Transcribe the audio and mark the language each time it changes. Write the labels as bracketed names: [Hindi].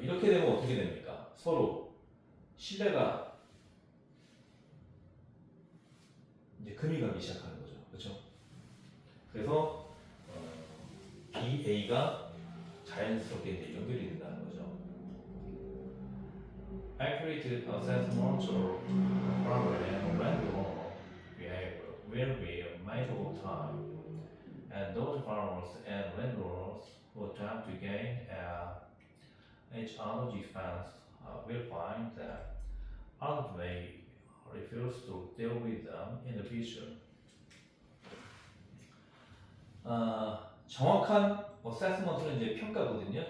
[Korean] 이렇게 되면 어떻게 됩니까? 서로 신뢰가 이제 금이 가기 시작하는 거죠. 그렇죠? 그래서 BA가 자연스럽게 이제 연결이 된다는 거죠. [English] Accurate assessment of farmer and landowner behavior will be a matter of time, and those farmers and landowners who attempt to gain each other's expense will find that others may refuse to deal with them in the future. [Korean] 정확한 assessment는 이제 평가거든요.